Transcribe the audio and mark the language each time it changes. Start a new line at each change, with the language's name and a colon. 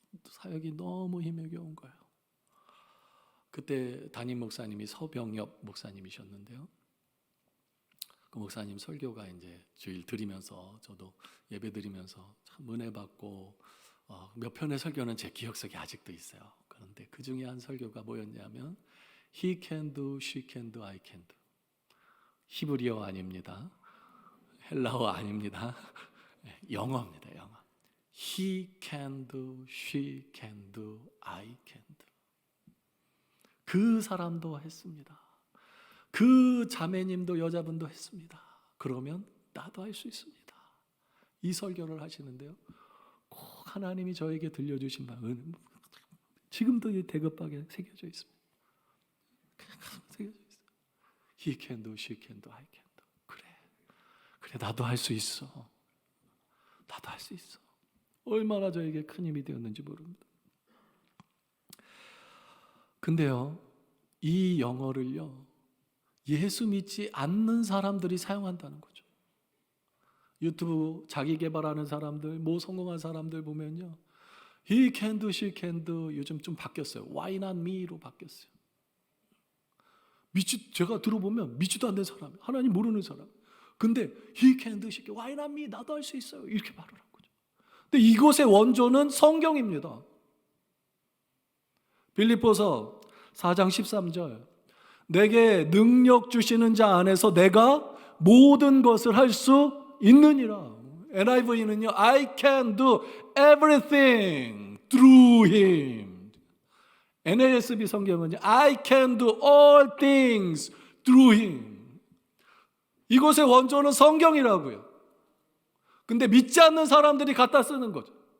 Korean: 사역이 너무 힘에 겨운 거예요. 그때 담임 목사님이 서병엽 목사님이셨는데요. 그 목사님 설교가 이제 주일 드리면서 저도 예배 드리면서 참 은혜 받고 몇 편의 설교는 제 기억 속에 아직도 있어요. 그런데 그 중에 한 설교가 뭐였냐면
English: He can do, she can do,
Korean: I can do. 히브리어 아닙니다. 헬라어 아닙니다. 영어입니다. 영어.
English: He can do, she can do, I can do.
Korean: 그 사람도 했습니다. 그 자매님도 여자분도 했습니다. 그러면 나도 할 수 있습니다. 이 설교를 하시는데요, 꼭 하나님이 저에게 들려주신 말, 지금도 이 대급박에 새겨져 있습니다. 새겨져 있어요.
English: He can do, she can do, I can do.
Korean: 그래 나도 할 수 있어. 나도 할 수 있어. 얼마나 저에게 큰 힘이 되었는지 모릅니다. 근데요, 이 영어를요, 예수 믿지 않는 사람들이 사용한다는 거죠. 유튜브 자기 개발하는 사람들, 성공한 사람들 보면요,
English: He can do, she can do.
Korean: 요즘 좀 바뀌었어요.
English: Why not me
Korean: 로 바뀌었어요. 제가 들어보면 믿지도 않는 사람, 하나님 모르는 사람. 근데
English: He can do, she can do. Why not me?
Korean: 나도 할 수 있어요. 이렇게 말을 한 거죠. 근데 이곳의 원조는 성경입니다. 빌립보서 4장 13절. 내게 능력 주시는 자 안에서 내가 모든 것을 할 수 있느니라.
English: NIV는요, I can do everything through him.
Korean: NASB 성경은요,
English: I can do all things through him.
Korean: 이곳의 원조는 성경이라고요. 근데 믿지 않는 사람들이 갖다 쓰는 거죠.